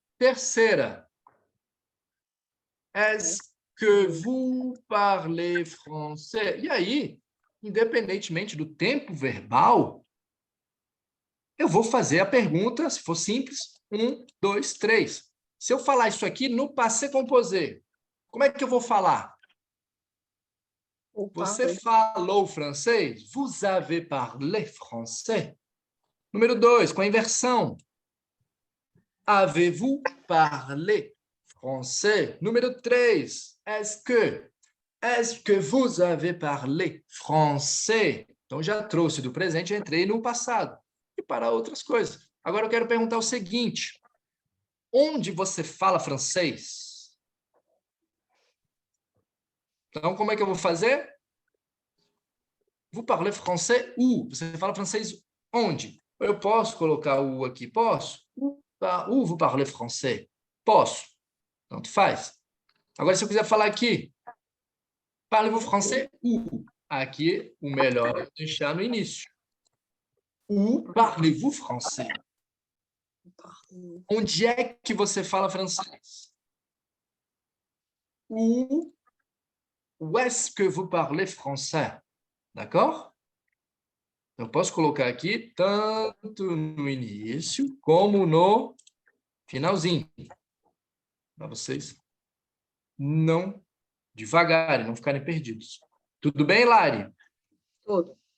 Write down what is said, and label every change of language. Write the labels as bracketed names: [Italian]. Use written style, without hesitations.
[French] Terceira, est-ce que vous parlez français? [Portuguese] E aí, independentemente do tempo verbal, eu vou fazer a pergunta, se for simples, 1, 2, 3. Se eu falar isso aqui no passé composé, como é que eu vou falar? Você falou francês? [French] Vous avez parlé français? [Portuguese] Número 2, com a inversão. [French] Avez-vous parlé français? Número 3, est-ce que vous avez parlé français? [Portuguese] Então, já trouxe do presente, entrei no passado. E para outras coisas. Agora eu quero perguntar o seguinte. Onde você fala francês? Então, como é que eu vou fazer? [French] Vous parlez français où? [Portuguese] Você fala francês onde? Eu posso colocar o aqui? Posso? [French] Où vous parlez français? [Portuguese] Posso. Tanto faz. Agora, se eu quiser falar aqui, [French] parlez-vous français? [Portuguese] Aqui, o melhor é deixar no início. [French] Où parlez-vous français? [Portuguese] Onde é que você fala francês? [French] Où est-ce que vous parlez français? D'accord? [Portuguese] Eu posso colocar aqui tanto no início como no finalzinho. Para vocês não devagarem, não ficarem perdidos. Tudo bem, Lari? Tudo.